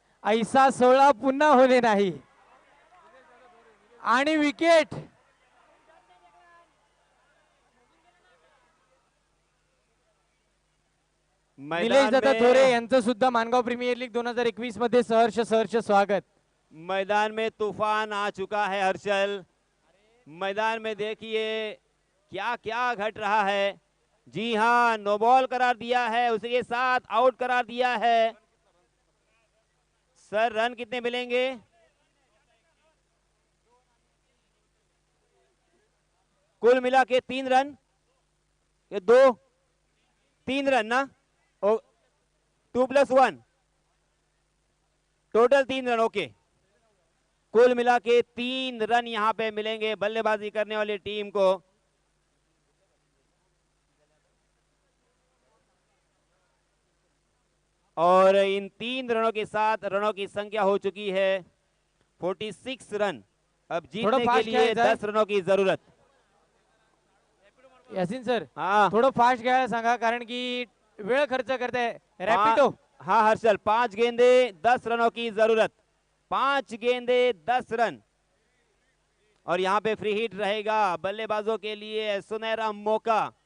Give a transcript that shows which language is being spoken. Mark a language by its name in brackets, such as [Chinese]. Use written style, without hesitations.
[Marathi] ऐसा 16 पुन्हा होणे नाही आणि विकेट निलेश दादा में- थोरे यांचं सुद्धा मानगाव प्रीमियर लीग 2021 मध्ये सहर्ष स्वागत. [Hindi] मैदान में तूफान आ चुका है हर्षल. मैदान में देखिए क्या क्या घट रहा है. जी हाँ, नो बॉल करार दिया है, उसके साथ आउट करार दिया है. सर रन कितने मिलेंगे? कुल मिला के 3 रन, ये 2 3 रन ना. 2+1 टोटल 3 रन. ओके, कुल मिला के 3 रन यहां पे मिलेंगे बल्लेबाजी करने वाली टीम को. और इन 3 रनों के साथ रनों की संख्या हो चुकी है 46 रन. अब जीतने के [Marathi] फास्ट [Hindi] लिए [Marathi] खेळायचं आहे. [Hindi] 10 रनों की जरूरत. [Marathi] यासिन सर [Hindi] हाँ [Marathi] थोडं फास्ट खेळायला सांगा, कारण की वेळ खर्च करताय. रॅपिडो [Hindi] हाँ हर्षल, 5 गेंदे 10 रनों की जरूरत. 5 गेंदे 10 रन. और यहां पे फ्री हिट रहेगा बल्लेबाजों के लिए, सुनहरा मौका.